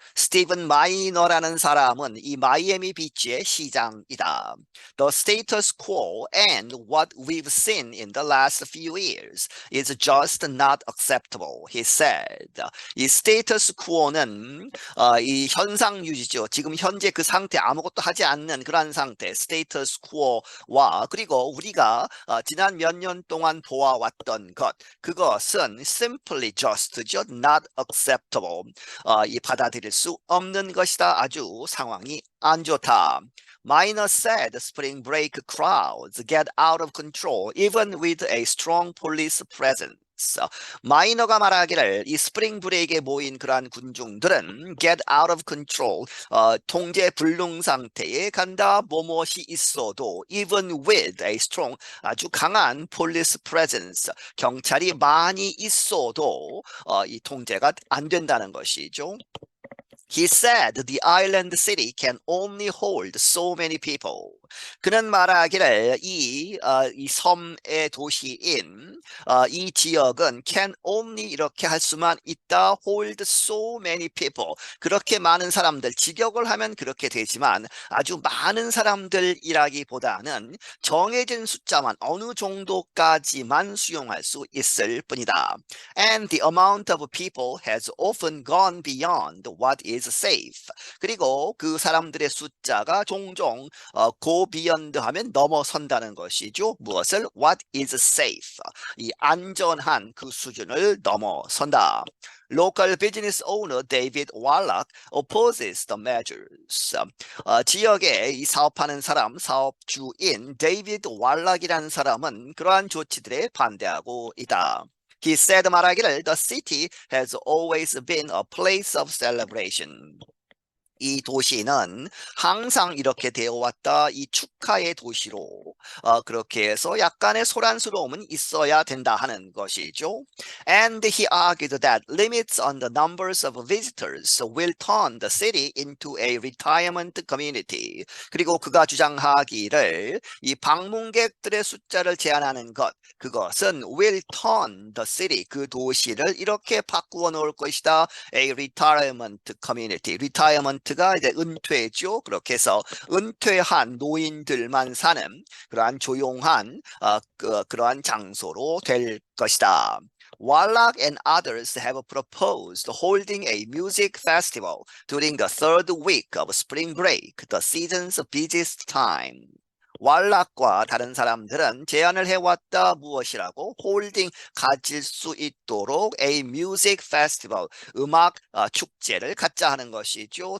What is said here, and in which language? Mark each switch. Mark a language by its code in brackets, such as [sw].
[ko] 스티븐 마이너라는 사람은 이 마이애미 비치의 시장이다. [en] The status quo and what we've seen in the last few years is just not acceptable, he said. [ko] 이 status quo는 이 현상 유지죠. 지금 현재 그 상태 아무것도 하지 않는 그런 상태, status quo와 그리고 우리가 지난 몇 년 동안 보아왔던 것, 그것은 [en] simply just [ko] 죠, [en] not acceptable. [ko] 이 받아들일 수 없는 것이다. 아주 상황이 안 좋다. [en] Minor said spring break crowds get out of control even with a strong police presence. [ko] 마이너가 말하기를 이 스프링 브레이크에 모인 그러한 군중들은 [en] get out of control [ko] 통제 불능 상태에 간다. 무엇이 있어도 [en] even with a strong [ko] 아주 강한 [en] police presence [ko] 경찰이 많이 있어도 이 통제가 안 된다는 것이죠. [en] He said the island city can only hold so many people. [ko] 그는 말하기를 이 섬의 도시인 이 지역은 [en] can only [ko] 이렇게 할 수만 있다. [en] hold so many people. [ko] 그렇게 많은 사람들, 직역을 하면 그렇게 되지만 아주 많은 사람들이라기보다는 정해진 숫자만 어느 정도까지만 수용할 수 있을 뿐이다. [en] And the amount of people has often gone beyond what is safe. [ko] 그리고 그 사람들의 숫자가 종종 [en] go beyond [ko] 하면 넘어선다는 것이죠. 무엇을? [en] What is safe. [ko] 이 안전한 그 수준을 넘어선다. [en] Local business owner David Wallach opposes the measures. [ko] 지역에 이 사업하는 사람, 사업주인 데이비드 왈락이라는 사람은 그러한 조치들에 반대하고 있다. [en] He said [ko] 말하기를 [en] the city has always been a place of celebration. [ko] 이 도시는 항상 이렇게 되어 왔다. 이 축하의 도시로 그렇게 해서 약간의 소란스러움은 있어야 된다 하는 것이죠. [en] And he argued that limits on the numbers of visitors will turn the city into a retirement community. [ko] 그리고 그가 주장하기를 이 방문객들의 숫자를 제한하는 것, 그것은 [en] will turn the city, [ko] 그 도시를 이렇게 바꾸어 놓을 것이다. [en] A retirement community. [ko] retirement 가 이제 은퇴죠. 그렇게 해서 은퇴한 노인들만 사는 그러한 조용한 그러한 장소로 될 것이다. [en] Wallach and others have proposed holding a music festival during the third week of spring break, the season's busiest time. [ko] 왈락과 다른 사람들은 제안을 해왔다. 무엇이라고? 홀딩 가질 수 있도록 [en] a music festival [ko] 음악 축제를 갖자 하는 것이죠.